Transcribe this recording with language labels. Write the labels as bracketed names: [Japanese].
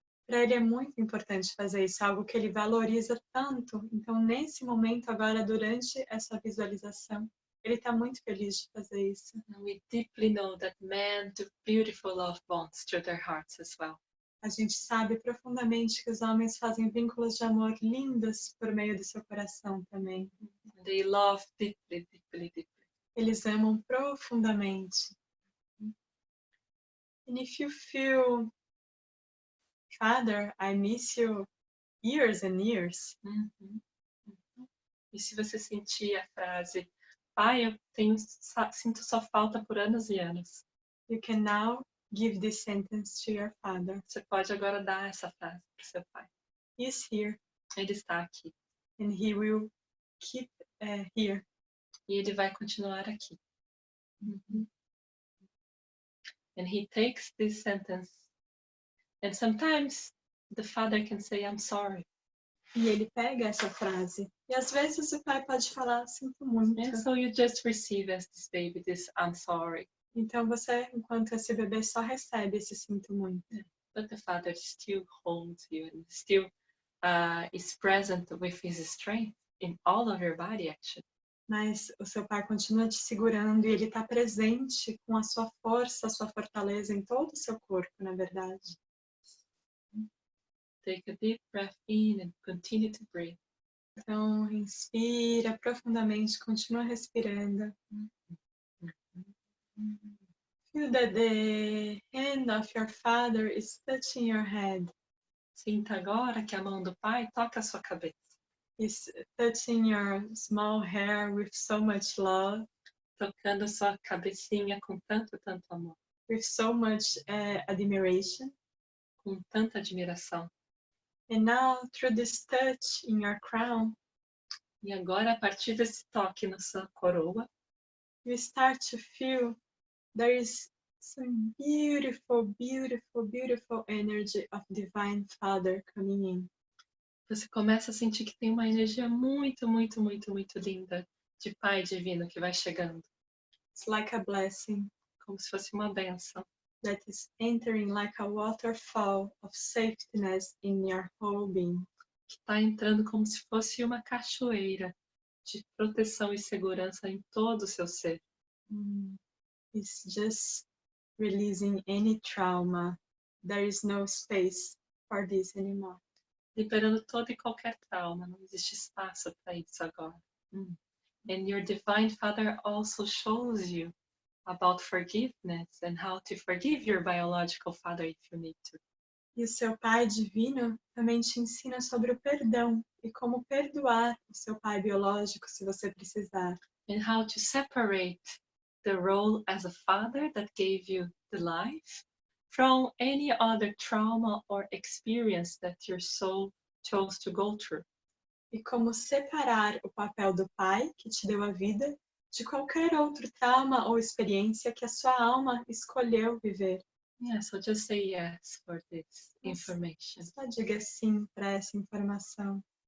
[Portuguese] Para ele é muito importante fazer isso, algo que ele valoriza tanto. Então, nesse momento agora, durante essa visualização, ele está muito feliz de fazer isso. [English] And we deeply know that men do beautiful love bonds through their hearts as well. [Portuguese] A gente sabe profundamente que os homens fazem vínculos de amor lindos por meio do seu coração também. [English] They love deeply, deeply, deeply. [Portuguese] Eles amam profundamente. [English] And if you feel, Father, I miss you years and years. [Portuguese] E se você sentir a frase, pai, eu sinto sua falta por anos e anos. [English] You can now give this sentence to your father. [Portuguese] Você pode agora dar essa frase para seu pai. [English] He is here. [Portuguese] Ele está aqui. [English] And he will keep here. [Portuguese] E ele vai continuar aqui. [English] And he takes this sentence. And sometimes the father can say, I'm sorry. [Portuguese] E ele pega essa frase. E às vezes o pai pode falar, sinto muito. [English] And so you just receive as this baby this, I'm sorry. [Portuguese] Então você, enquanto esse bebê, só recebe esse sinto muito. [English] But the father still holds you and still is present with his strength in all of your body, actually. [Portuguese] Mas o seu pai continua te segurando e ele está presente com a sua força, a sua fortaleza em todo o seu corpo, na verdade. [English] Take a deep breath in and continue to breathe. [Portuguese] Então, inspira profundamente, continua respirando. [English] Feel that the hand of your father is touching your head. [Portuguese] Sinta agora que a mão do pai toca a sua cabeça. [English] Is touching your small hair with so much love. [Portuguese] Tocando sua cabecinha com tanto, tanto amor. [English] With so much admiration. [Portuguese] Com tanta admiração. [English] And now, through this touch in your crown, [Portuguese] e agora, a partir desse toque na sua coroa, [English] you start to feel there is some beautiful, beautiful, beautiful energy of Divine Father coming in. [Portuguese] Você começa a sentir que tem uma energia muito, muito, muito, muito linda de Pai Divino que vai chegando. [English] It's like a blessing. [Portuguese] Como se fosse uma bênção. [English] That is entering like a waterfall of safetyness in your whole being. [Portuguese] Que está entrando como se fosse uma cachoeira de proteção e segurança em todo o seu ser. [English] It's just releasing any trauma. There is no space for this anymore. [Portuguese] Liberando todo e qualquer trauma. Não existe espaço para isso agora. [English] And your Divine Father also shows you about forgiveness and how to forgive your biological father if you need to. [Portuguese] E o seu Pai Divino também te ensina sobre o perdão e como perdoar o seu pai biológico se você precisar. [English] And how to separate the role as a father that gave you the life from any other trauma or experience that your soul chose to go through. [Portuguese] E como separar o papel do pai que te deu a vida de qualquer outro trauma ou experiência que a sua alma escolheu viver. [English] Yeah, so just say yes for this information. [Portuguese] Só diga sim para essa informação.